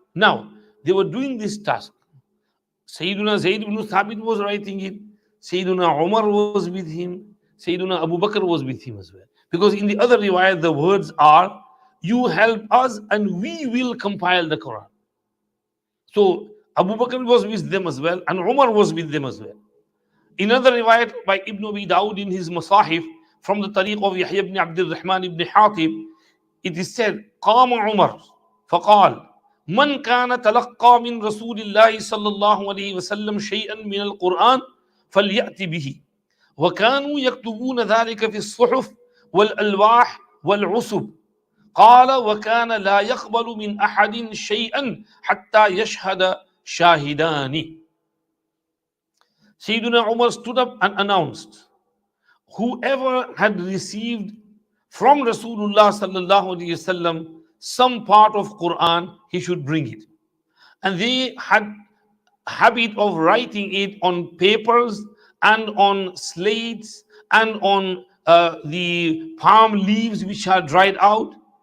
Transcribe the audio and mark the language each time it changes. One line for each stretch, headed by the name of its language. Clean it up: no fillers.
English: Now they were doing this task. Sayyiduna Zayd ibn Thabit was writing it. Sayyiduna Umar was with him. Sayyiduna Abu Bakr was with him as well. Because in the other riwayat, the words are, you help us and we will compile the Quran. So Abu Bakr was with them as well, and Umar was with them as well. In another riwayat by Ibn Abi Dawud in his Masahif, from the tariq of Yahya ibn Abdul Rahman ibn Hatib, it is said,
Arabic: قام عمر فقال من كان تلقى من رسول الله صلى الله عليه وسلم شيئا من القرآن فليأتي به وكانوا يكتبون ذلك في الصحف والألواح والعصب قال وكان لا يقبل من أحد شيئا حتى يشهد شاهدان.
English: Sayyidina Umar stood up and announced, whoever had received from Rasulullah sallallahu alaihi wasallam some part of Quran, he should bring it. And they had habit of writing it on papers and on slates and on the palm leaves which are dried out.